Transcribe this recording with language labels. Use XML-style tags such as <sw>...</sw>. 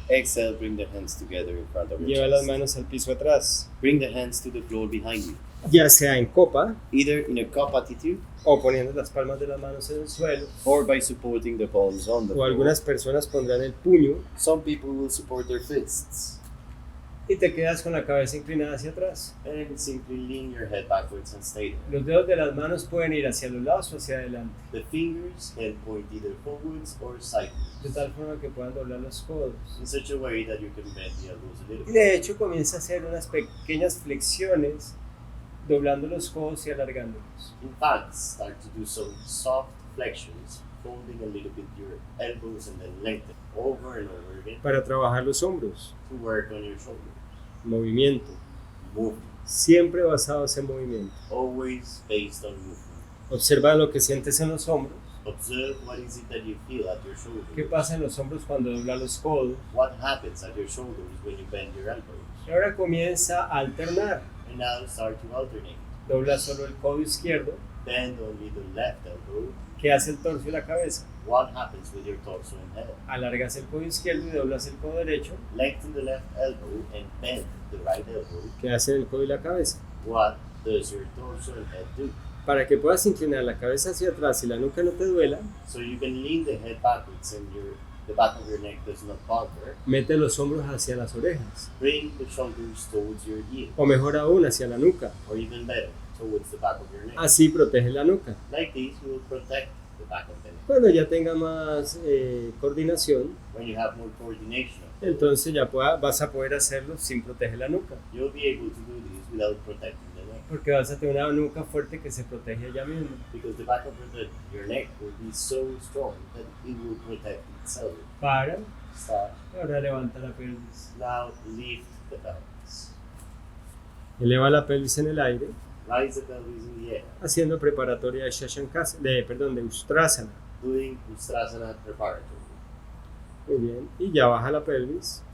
<en>Exhale, bring the hands together in front of your</en> <es>Lleva las</es> <en>chest.</en> <es>manos al piso atrás.</es> <en>Bring the hands to the floor behind you.</en> <es>Ya sea en copa</es> <en>Either in a cup attitude</en> <es>o poniendo las palmas de las manos en el suelo.</es> <en>or by supporting the palms on the</en> <es>O</es> <en>floor.</en> <es>algunas personas pondrán el puño</es> <en>Some people will support their fists</en> <es>y te quedas con la cabeza inclinada hacia atrás.</es> <en>and simply lean your head backwards and stay there.</en> <es>Los dedos de las manos pueden ir hacia los lados o hacia adelante,</es> <en>The fingers can point either forwards or sideways</en> <es>de tal forma que puedan doblar los codos.</es> <en>in such a way that you can bend the elbows a little</en> <es>Y</es> <en>bit.</en> <es>de hecho comienza a hacer unas pequeñas flexiones, doblando los codos y alargándolos.</es> <en>In fact, start to do some soft flexions, folding a little bit your elbows and then lengthen over and over again</en> <es>Para trabajar los hombros,</es> <en>to work on your shoulders.</en> <es>movimiento,</es> <en>Movement,</en> <es>siempre basados en movimiento.</es> <en>always based on movement.</en> <es>Observa lo que sientes en los hombros.</es> <en>Observe what is it that you feel at your shoulders.</en> <es>¿Qué pasa en los hombros cuando doblas los codos?</es> <en>What happens at your shoulders when you bend your elbows?</en> <es>Y ahora comienza a alternar.</es> <en>And now start to alternate.</en> <es>Dobla solo el codo izquierdo.</es> <en>Bend only the left elbow.</en> <es>¿Qué hace el torso y la cabeza?</es> <en>What happens with your torso and head?</en> <es>Alargas el codo izquierdo y doblas el codo derecho.</es> <en>Lengthen the left elbow and bend the right elbow.</en> <es>¿Qué hace el codo y la cabeza?</es> <en>What does your torso and head do?</en> <es>Para que puedas inclinar la cabeza hacia atrás y la nuca no te duela,</es> <en>So you can lean the head backwards and the back of your neck does not bother.</en> <es>mete los hombros hacia las orejas.</es> <en>Bring the shoulders towards your ear,</en> <es>O mejor aún, hacia la nuca.</es> <en>or even better, towards the back of your neck.</en> <es>Así protege la nuca.</es> <en>Like this, you will protect the back of the neck.</en> <es>Cuando ya tenga más coordinación,</es> <en>When you have more coordination,</en> <es>entonces ya vas a poder hacerlo sin proteger la nuca.</es> <en>you'll be able to do this without protecting the neck.</en> <es>Porque vas a tener una nuca fuerte que se protege ella misma.</es> <en>Because the back of your neck will be so strong that it will protect itself.</en> <es>Para,</es> <en>Stop.</en> <es>ahora levanta la pelvis.</es> <en>Now lift the pelvis.</en> <es>Eleva la pelvis en el aire,</es> <en>Rise the pelvis in the air.</en> <es>haciendo preparatoria de shashankasana, de Ustrasana.</es> <en>Doing Ustrasana preparatory.</en> <es>Muy bien. Y ya baja la pelvis,</es>